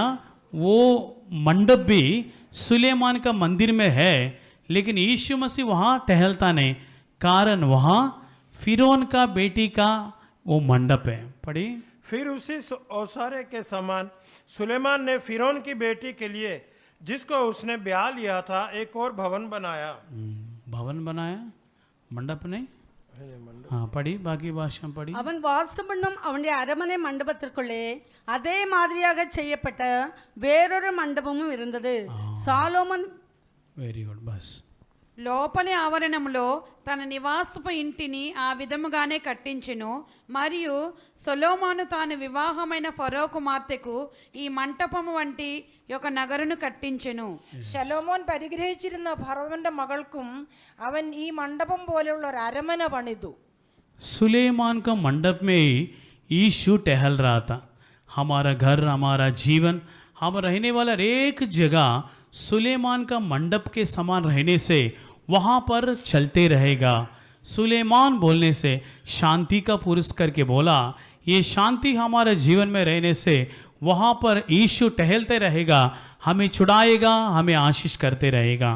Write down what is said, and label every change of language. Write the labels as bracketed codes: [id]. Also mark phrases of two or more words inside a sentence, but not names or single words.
[hi] वो मंडप भी सुलेमान का मंदिर में है, लेकिन यीशु मसीह वहाँ टहलता नहीं, कारण वहाँ फिरौन का बेटी का वो मंडप है। पढ़ी। फिर उसी ओसारे के समान सुलेमान ने फिरौन की बेटी के लिए जिसको उसने ब्याह लिया था एक और भवन बनाया। भवन बनाया, मंडप नहीं। हाँ पढ़ी, बाकी भाषा पढ़ी। [ta] அவன் வாசம் பண்ணும் அவனுடைய அரமனை மண்டபத்திற்குள்ளே அதே மாதிரியாக செய்யப்பட்ட வேறொரு மண்டபமும் இருந்தது. சாலோமன் [en] very good, బస్. [te] లోపలి ఆవరణంలో తన నివాసపు ఇంటిని ఆ విధముగానే కట్టించెను. మరియు సొలొమోను తాను వివాహమైన ఫరో కుమార్తెకు ఈ మంటపము వంటి ఒక నగరును కట్టించెను. [ml] ശലോമോൻ പരിഗ്രഹിച്ചിരുന്ന ഫറവന്റെ മകൾക്കും അവൻ ഈ മണ്ഡപം പോലെയുള്ള ഒരു അരമന പണിതു. [hi] सुलेमान का मंडप में ही यीशु टहल रहा था. हमारा घर, हमारा जीवन, हम रहने वाला एक जगह सुलेमान का मंडप के समान रहने से वहाँ पर चलते रहेगा. सुलेमान बोलने से शांति का पुरुष करके बोला, ये शांति हमारे जीवन में रहने से वहाँ पर यीशु टहलते रहेगा, हमें छुड़ाएगा, हमें आशीष करते रहेगा.